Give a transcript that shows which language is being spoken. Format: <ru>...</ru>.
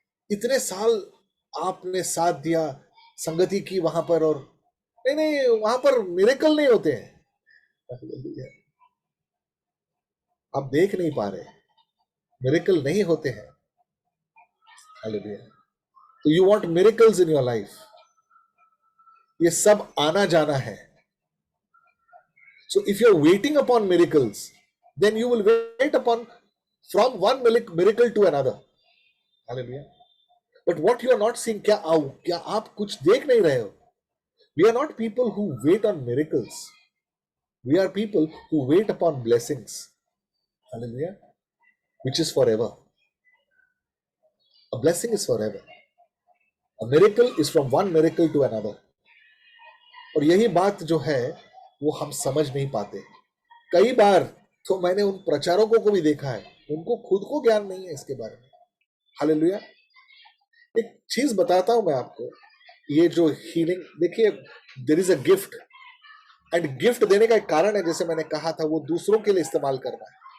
<hi>इतने साल आपने साथ दिया, संगति की वहां पर, और नहीं नहीं, वहां पर मिरेकल नहीं होते हैं. आप देख नहीं पा रहे, मिरेकल नहीं होते हैं. हालेलुया. तो</hi> <en>You want miracles in your life.</en> <hi>ये सब आना जाना है.</hi> <en>So if you're waiting upon miracles, then you will wait upon from one miracle to another. Hallelujah. But what you are not seeing,</en> <hi>क्या आप कुछ देख नहीं रहे हो?</hi> <en>We are not people who wait on miracles. We are people who wait upon blessings. Hallelujah. Which is forever. A blessing is forever. A miracle is from one miracle to another.</en> <hi>और यही बात जो है वो हम समझ नहीं पाते. कई बार तो मैंने उन प्रचारकों को भी देखा है, उनको खुद को ज्ञान नहीं है इसके बारे में. हालेलुया. एक चीज बताता हूं मैं आपको, ये जो हीलिंग, देखिए,</hi> <en>there is a gift, and</en> <hi>gift देने का एक कारण है, जैसे मैंने कहा था, वो दूसरों के लिए इस्तेमाल करना है.</hi>